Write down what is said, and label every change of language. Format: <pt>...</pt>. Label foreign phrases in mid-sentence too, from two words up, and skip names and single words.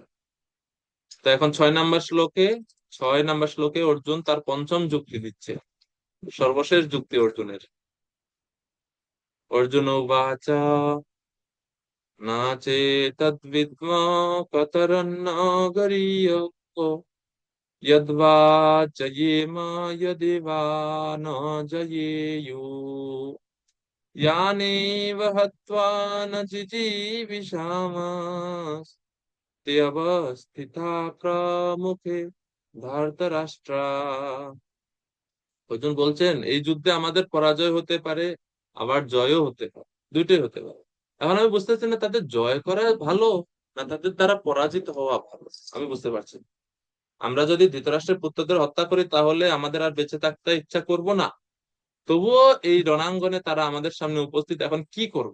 <bn>তো এখন 6 নাম্বার শ্লোকে অর্জুন তার পঞ্চম যুক্তি দিচ্ছে, সর্বশেষ যুক্তি অর্জুনের।</bn> <sa>অর্জুন উবাচ না চেতদ্বিদ্মা কতরন্ন গরীয় यद्वा जयेम यदि वा न जयेयुः यानेव हत्वा न जिजीविषामस्ते अवस्थिता प्रमुखे ধার্তরাষ্ট্রা।</sa> <bn>অর্জুন বলছেন এই যুদ্ধে আমাদের পরাজয় হতে পারে, আবার জয়ও হতে পারে, দুইটাই হতে পারে। এখন আমি বুঝতেছি না তাদের জয় করা ভালো না তাদের দ্বারা পরাজিত হওয়া ভালো, আমি বুঝতে পারছি না। আমরা যদি ধৃতরাষ্ট্রের পুত্রদের হত্যা করি তাহলে আমাদের আর বেঁচে থাকতে ইচ্ছা করব না, তবুও এই রণাঙ্গনে তারা আমাদের সামনে উপস্থিত, এখন কি করব?</bn>